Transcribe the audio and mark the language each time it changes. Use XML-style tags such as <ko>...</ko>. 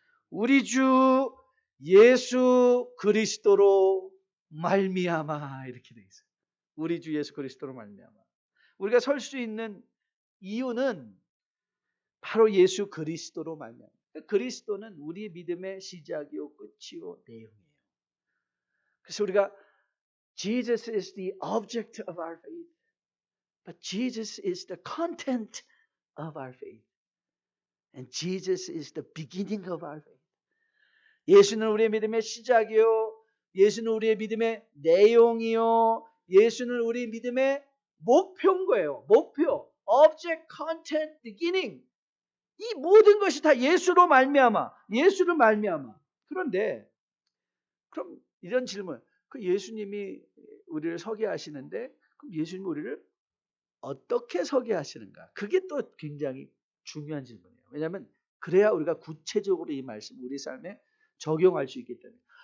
<ko>우리 주 예수 그리스도로 말미암아, 이렇게 돼 있어요. 우리 주 예수 그리스도로 말미암아. 우리가 설 수 있는 이유는 바로 예수 그리스도로 말미암아. 그리스도는 우리의 믿음의 시작이요 끝이요 내용이에요. 그래서 우리가</ko> <en>Jesus is the object of our faith, but Jesus is the content of our faith, and Jesus is the beginning of our faith.</en> <ko>예수는 우리의 믿음의 시작이요, 예수는 우리의 믿음의 내용이요, 예수는 우리 믿음의 목표인 거예요.</ko> <en>목표, object, content, beginning.</en> <ko>이 모든 것이 다 예수로 말미암아, 예수로 말미암아. 그런데 그럼 이런 질문, 그 예수님이 우리를 서게 하시는데 그럼 예수님이 우리를 어떻게 서게 하시는가? 그게 또 굉장히 중요한 질문이에요. 왜냐하면 그래야 우리가 구체적으로 이 말씀 우리 삶에 적용할 수 있기 때문에.</ko>